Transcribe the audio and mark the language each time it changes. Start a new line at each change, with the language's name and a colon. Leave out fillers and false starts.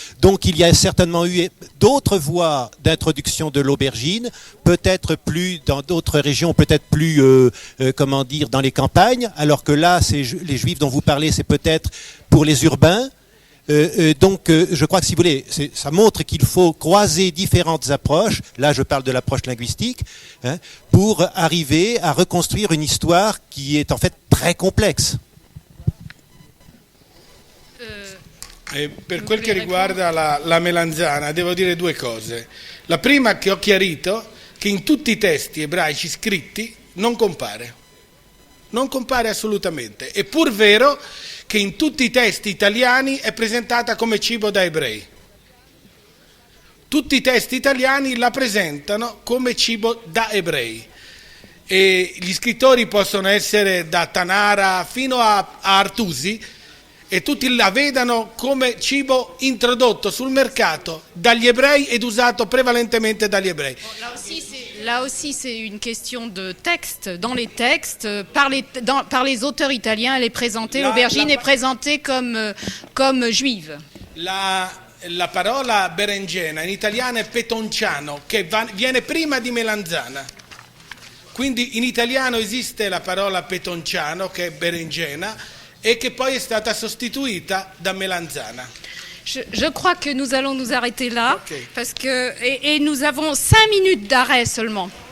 French: Donc il y a certainement eu d'autres voies d'introduction de l'aubergine, peut-être plus dans d'autres régions, peut-être plus, dans les campagnes, alors que là, les Juifs dont vous parlez, c'est peut-être pour les urbains. Je crois que si vous voulez, ça montre qu'il faut croiser différentes approches, là je parle de l'approche linguistique, pour arriver à reconstruire une histoire qui est en fait très complexe.
Italian: Per quel che riguarda la melanzana, devo dire due cose. La prima, che ho chiarito, che in tutti i testi ebraici scritti non compare assolutamente. È pur vero che in tutti i testi italiani è presentata come cibo da ebrei. Tutti i testi italiani la presentano come cibo da ebrei. E gli scrittori possono essere da Tanara fino a Artusi, e tutti la vedano come cibo introdotto sul mercato dagli ebrei ed usato prevalentemente dagli ebrei.
French: Là aussi, c'est une question de texte. Dans les textes, par les auteurs italiens, elle est présentée, l'aubergine est présentée comme juive.
Italian: La parola berenjena in italiano è petonciano, che viene prima di melanzana. Quindi in italiano esiste la parola petonciano, che è berenjena, et che poi è stata sostituita da melanzana.
French: Je crois que nous allons nous arrêter là, okay. Parce que et nous avons 5 minutes d'arrêt seulement.